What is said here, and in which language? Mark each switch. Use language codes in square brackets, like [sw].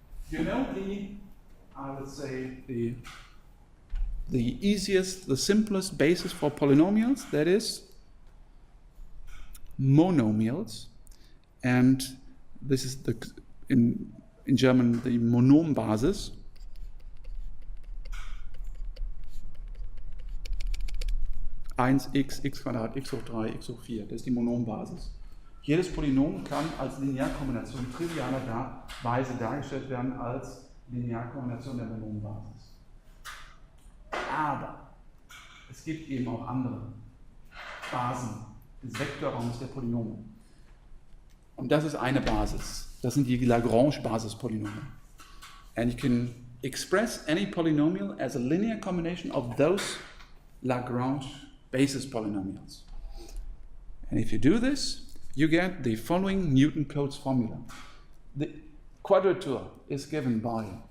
[en] You know I would say the easiest, the simplest basis for polynomials, that is monomials, and this is in German the Monombasis. [de] 1x, x Quadrat, x hoch 3, x hoch 4, das ist die Monombasis. Jedes Polynom kann als Linearkombination trivialerweise dargestellt werden als Linearkombination der Monombasis. Aber es gibt eben auch andere Basen des Vektorraums der Polynome. Und das ist eine Basis. Das sind die Lagrange-Basis-Polynome. [en] And you can express any polynomial as a linear combination of those Lagrange basis polynomials. And if you do this, you get the following Newton-Cotes formula. The quadrature is given by